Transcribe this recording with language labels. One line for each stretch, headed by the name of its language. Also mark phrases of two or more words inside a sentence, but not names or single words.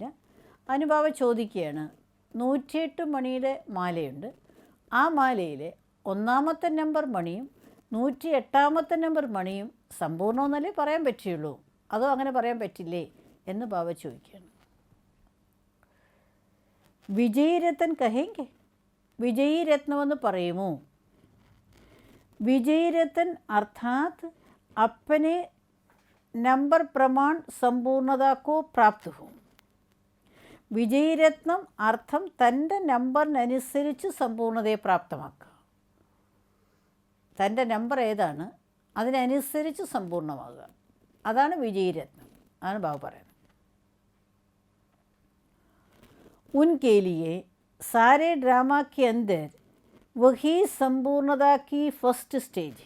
Malayalam: അതിന് ബാബ ചോദിക്കുകയാണ്, 108 മണിയുടെ മാലയുണ്ട്, ആ മാലയിലെ 1ാമത്തെ നമ്പർ മണിയും 108ാമത്തെ നമ്പർ മണിയും സമ്പൂർണ്ണമെന്നല്ലേ പറയാൻ പറ്റുള്ളൂ, അതോ അങ്ങനെ പറയാൻ പറ്റില്ലേ എന്ന് ബാബ ചോദിക്കുകയാണ്. വിജയരത്നം കഹേങ്കെ, വിജയരത്നമെന്ന് പറയുമോ?
Hindi: विजयी रत्न अर्थात अपने नंबर प्रमाण संपूर्णता को प्राप्त हो.
Malayalam: വിജയ് രത്നം അർത്ഥം തൻ്റെ നമ്പറിനനുസരിച്ച് സമ്പൂർണ്ണതയെ പ്രാപ്തമാക്കുക. തൻ്റെ നമ്പർ ഏതാണ് അതിനനുസരിച്ച് സമ്പൂർണ്ണമാകുക, അതാണ് വിജയ് രത്നം. അതാണ് ബാബു പറയുന്നത്.
Hindi: उनके लिए सारे ड्रामा के अंदर वही सम्पूर्णता की
English: first stage.